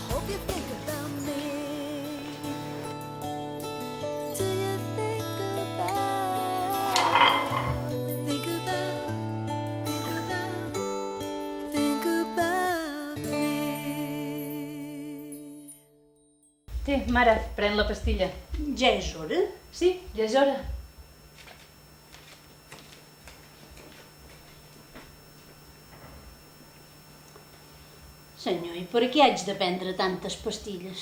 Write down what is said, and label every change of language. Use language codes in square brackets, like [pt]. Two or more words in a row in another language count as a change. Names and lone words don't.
[en] you think about me? Do you think about me? [ca] Té, mare, pren la pastilla. Ja és hora? Sí, ja és hora. Senyor, i per què haig de prendre tantes pastilles?